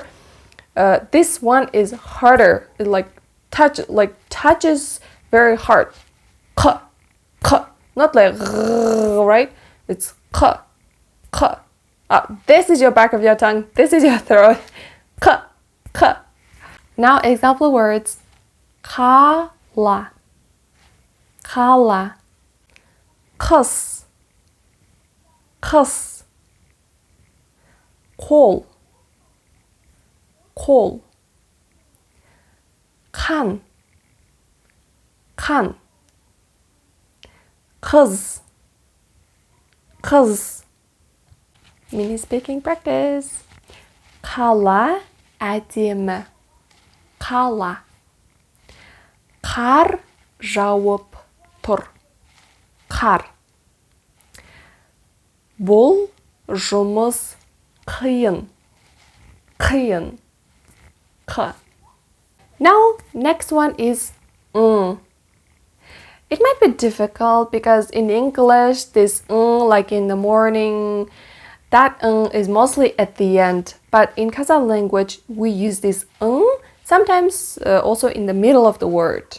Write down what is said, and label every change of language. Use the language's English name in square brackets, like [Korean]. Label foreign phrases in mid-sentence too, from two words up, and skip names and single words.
[English] This one is harder. It touches very hard. K, k, not like r, right? It's k, k. This is your back of your tongue. This is your throat. K, k. Now example words. [Kazakh] Kala, kala. Kız, kız. Kol, kol. Kan, kan. Kız, kız. [English] Mini speaking practice. [Kazakh] Kala әдемі. Kala. Қар жауып тұр. Қар. Бұл жұмыс қиын. Қиын. Қ. [English] Now, next one is It might be difficult because in English, this like in the morning, that is mostly at the end. But in Kazakh language, we use this sometimes also in the middle of the word.